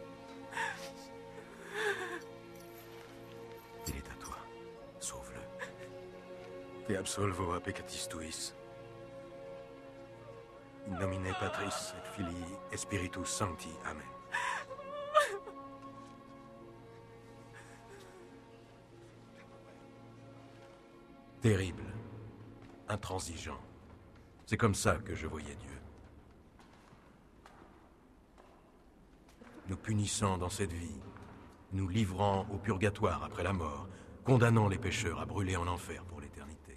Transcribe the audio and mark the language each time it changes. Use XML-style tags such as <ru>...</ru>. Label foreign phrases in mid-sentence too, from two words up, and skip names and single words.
<fr>Il est à toi. Sauve-le.</fr> <la>Te absolvo a peccatis tuis. In nomine Patris et Filii et Spiritus Sancti. Amen.</la> <fr>Terrible, intransigeant. C'est comme ça que je voyais Dieu. Nous punissant dans cette vie, nous livrant au purgatoire après la mort, condamnant les pécheurs à brûler en enfer pour l'éternité.</fr>